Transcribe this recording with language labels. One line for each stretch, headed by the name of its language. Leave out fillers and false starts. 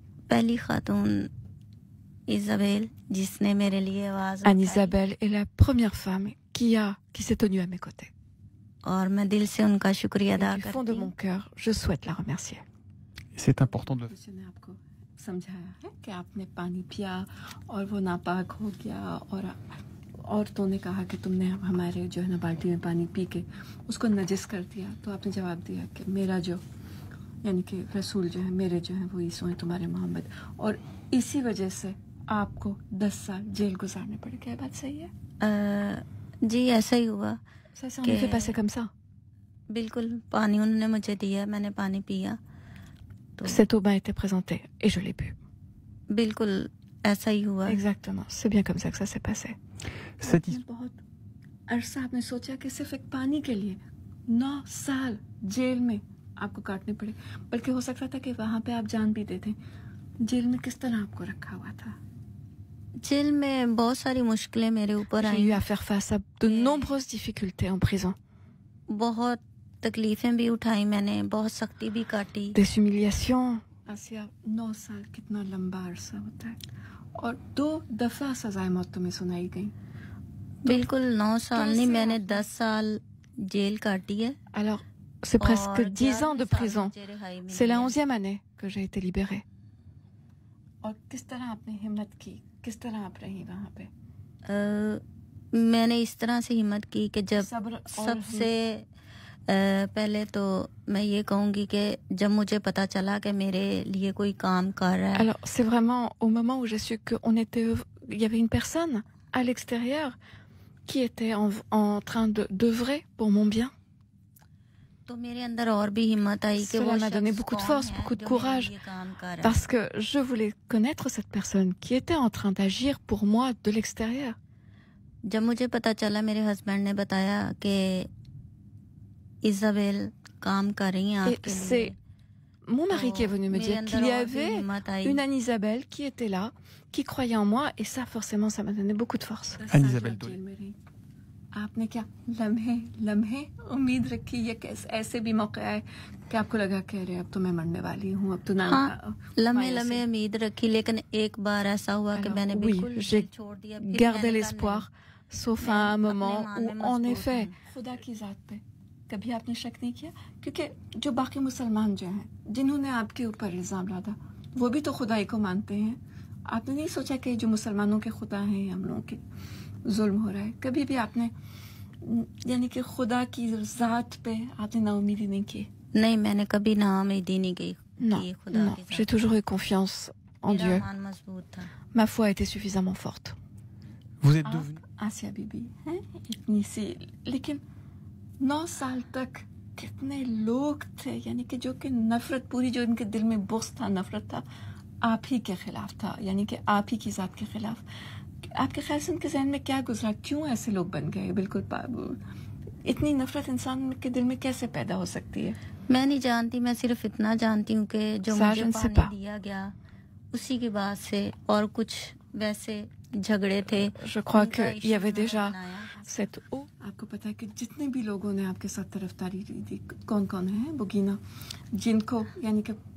Hindi: पहली खातून इसाबेल जिसने मेरे लिए आवाज उठाई.
French: Anne-Isabelle est la première femme qui s'est tenue à mes côtés.
Hindi: और मैं दिल से उनका शुक्रिया अदा करती हूँ.
French: Du fond de mon cœur, je souhaite la remercier. C'est important de.
Hindi: मैंने आपको समझाया है कि आपने पानी पिया और वो नापाक हो गया और औरतों ने कहा कि तुमने हमारे जो है ना बाल्टी में पानी पी के उसको नजिस कर दिया, तो आपने जवाब दिया कि मेरा जो यानी कि रसूल जो है मेरे जो है वो ईसो है तुम्हारे मोहम्मद, और इसी वजह से आपको 10 साल जेल गुजारने पड़े. क्या बात सही है? जी ऐसा ही हुआ.
French: Ça me fait passer comme ça.
Hindi: बिल्कुल पानी उन्होंने मुझे दिया, मैंने पानी पिया.
French: Cette eau m'a été présentée et je l'ai bu.
Hindi: बिल्कुल ऐसा ही हुआ.
French: Exactement, c'est bien comme ça que ça s'est passé.
Hindi: बहुत अरसा आपने सोचा कि सिर्फ एक पानी के लिए 9 साल जेल में आपको काटने पड़े, बल्कि हो सकता था कि वहां पे आप जान भी देते. जेल में किस तरह आपको रखा हुआ था? जेल में बहुत सारी मुश्किलें मेरे ऊपर आई.
French: J'ai eu à faire face à de nombreuses difficultés en prison.
Hindi: बहुत तकलीफें भी उठाई मैंने, बहुत सख्ती भी काटी.
French: Des humiliations.
Hindi: आसिया 9 साल कितना लंबा अरसा होता है, और 2 दफा सजाए मौत तुम्हें सुनाई गई. बिल्कुल 9 साल नहीं, मैंने 10 साल जेल काटी है.
French: Alors c'est presque 10 ans de prison. C'est la 11e année que j'ai été libérée.
Hindi: और किस तरह आपने हिम्मत की, किस तरह आप रही वहाँ पे? मैंने इस तरह से हिम्मत की कि जब सबसे पहले तो मैं ये कहूँगी कि जब मुझे पता चला कि मेरे लिए कोई काम कर रहा है.
French: Alors c'est vraiment au moment où j'ai su qu'on était, il y avait une personne à l'extérieur qui était en train d'œuvrer pour mon bien.
Hindi: तो मेरे अंदर और भी हिम्मत आई कि
French: Cela m'a donné beaucoup de force, beaucoup de courage, parce que je voulais connaître cette personne qui était en train d'agir pour moi de l'extérieur.
Hindi: जब मुझे पता चला, मेरे हस्बैंड ने बताया कि इसाबेल काम कर रही हैं आपके लिए.
French: C'est mon mari qui est venu me dire qu'il y avait une Anne-Isabelle qui était là, qui croyait en moi, et ça forcément ça m'a donné beaucoup de force. Anne-Isabelle
Hindi: आपने क्या लम्हे उम्मीद रखी, ये कैसे ऐसे भी मौका है कि आपको लगा कि अरे अब तो मैं मरने वाली हूँ, अब तो ना? हाँ, लम्हे उम्मीद रखी, लेकिन एक बार ऐसा हुआ कि मैंने बिल्कुल छोड़ दिया.
French: Gardé l'espoir, sauf à un moment où en effet
Hindi: खुदा की जात पे कभी आपने शक नहीं किया? क्योंकि जो बाकी मुसलमान जो हैं जिन्होंने आपके ऊपर इल्जाम लादा, वो भी तो खुदाई को मानते हैं. आपने नहीं सोचा कि जो मुसलमानों के खुदा हैं हम लोगों के जुल्म हो रहा है? कभी भी आपने यानी कि खुदा की जात पे आपने नाउमीदी नहीं की? नहीं, मैंने कभी नाउमीदी नहीं की.
French: Non, j'ai toujours eu confiance en Dieu. Ma foi a été suffisamment forte. Vous êtes devenue
Hindi: Asia Bibi हैं इतनी सी, लेकिन 9 साल तक कितने लोग थे यानी कि जो कि नफरत, पूरी जो इनके दिल में बुग़्ज़ था, नफरत था, आप ही के खिलाफ था, यानी कि आप ही की जात के खिलाफ. आपके ख्याल से उनके जहन में क्या गुजरा, क्यों ऐसे लोग बन गए? बिल्कुल इतनी नफरत इंसान के दिल में कैसे पैदा हो सकती है? मैं नहीं जानती, मैं सिर्फ इतना जानती हूँ कि जो मुझे पानी दिया गया उसी के बाद से और कुछ वैसे झगड़े थे.
French: Je crois qu'il y avait déjà cette eau.
Hindi: आपको पता है कि जितने भी लोगों ने आपके साथ तरफदारी की थी, कौन कौन है? बुगीना, जिनको यानी कि